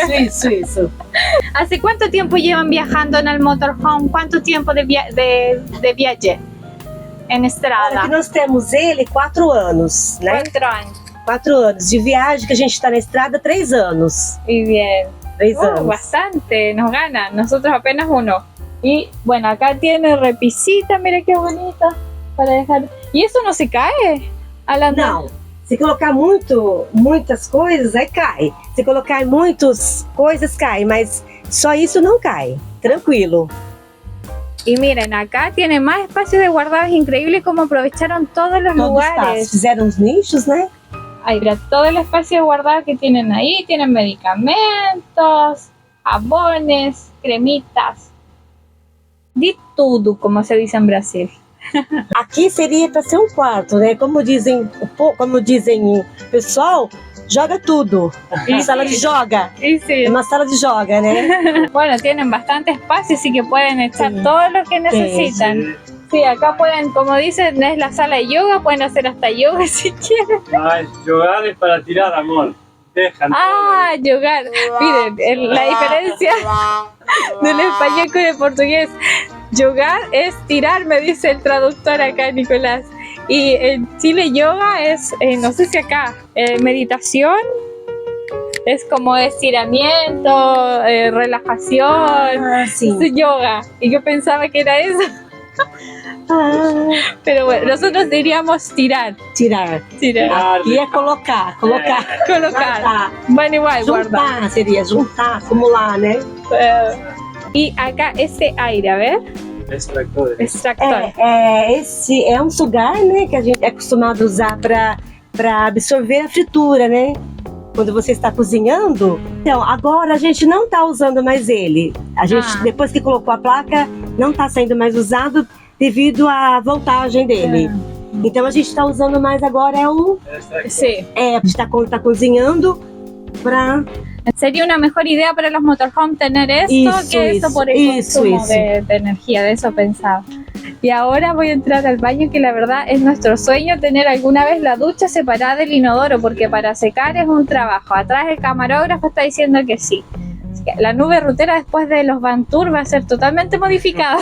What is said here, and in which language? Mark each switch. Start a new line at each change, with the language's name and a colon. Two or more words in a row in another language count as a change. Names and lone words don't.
Portuguese: Isso, isso.
Spanish: ¿Hace cuánto tiempo llevan viajando en el motorhome? ¿Cuánto tiempo de viaje en
Portuguese: Olha, estrada? que nós temos ele 4 anos, né?
Spanish: 4 años.
Portuguese: 4 anos. De viagem que a gente está na estrada, 3 anos.
Spanish: Muy bien.
Portuguese: 3 anos.
Spanish: Bastante, nos ganan. Nosotros apenas 1. Y bueno, acá tiene repisita, mira qué bonita. Para dejar. ¿Y eso no se cae al andar?
Portuguese: Não. Se colocar muitas coisas, aí cai. Se colocar muitas coisas, cai. Mas só isso não cai. Tranquilo.
Spanish: Y miren, acá tiene más espacio de guardado, es increíble cómo aprovecharon todos los
Portuguese: Todo espaço.
Spanish: lugares.
Portuguese: Fizeram uns nichos, né?
Spanish: Ahí, mira, todo el espacio guardado que tienen ahí, tienen medicamentos, jabones, cremitas,
Portuguese: de tudo,
Spanish: como se dice en Brasil.
Portuguese: Aqui seria para ser um quarto, né? Como dizem o pessoal, joga tudo. Sala de joga.
Spanish: Y sí,
Portuguese: É uma sala de joga, né?
Spanish: bueno, tienen bastante espacio, así que pueden echar todo lo que necesitan. Sí, acá pueden, como dicen, es la sala de yoga, pueden hacer hasta yoga si quieren. Ah, jugar es para tirar amor. Dejan Ah, yogar. Miren, la diferencia del español con el portugués. Yogar es tirar, me dice el traductor acá, Nicolás. Y en Chile yoga es, no sé si acá, meditación. Es como estiramiento, relajación. Ah, sim. Es yoga. Y yo pensaba que era eso. Ah, Pero bueno, nosotros diríamos tirar. tirar. Tirar.
Portuguese: Aqui é colocar. Colocar. Guardar.
Spanish: Bueno, igual, guardar.
Portuguese: Juntar seria juntar, acumular, né?
Spanish: Y acá ese aire, a ver, extractores. extractor.
Portuguese: Esse é um sugar, né? Que a gente é acostumado a usar para absorver a fritura, né? Quando você está cozinhando. Então, agora a gente não está usando mais ele. A gente, depois que colocou a placa, não está sendo mais usado devido à voltagem dele. Então a gente está usando mais agora
Spanish: Sí.
Portuguese: a gente está cozinhando para
Spanish: Sería una mejor idea para los motorhomes tener esto que eso por el consumo de energía, de eso pensaba. Y ahora voy a entrar al baño, que la verdad es nuestro sueño tener alguna vez la ducha separada del inodoro, porque para secar es un trabajo. Atrás el camarógrafo está diciendo que sí. Así que la nube rutera después de los Van Tour va a ser totalmente modificada.